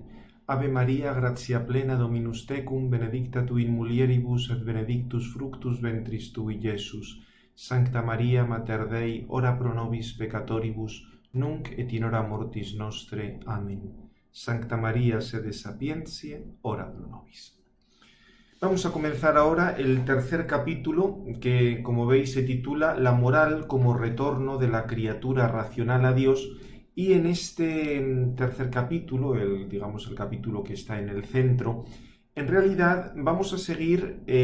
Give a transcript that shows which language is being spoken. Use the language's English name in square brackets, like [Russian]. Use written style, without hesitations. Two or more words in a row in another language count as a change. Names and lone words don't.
[Latin] Ave Maria, gratia plena, Dominus tecum, benedicta tu in mulieribus et benedictus fructus ventris tui, Iesus. Sancta Maria, Mater Dei, ora pro nobis peccatoribus, nunc et in hora mortis nostre. Amen. Sancta Maria, sede sapientiae, ora pro nobis. [Spanish] Vamos a comenzar ahora el tercer capítulo que, como veis, se titula La moral como retorno de la criatura racional a Dios, y en este tercer capítulo, el capítulo que está en el centro, en realidad vamos a seguir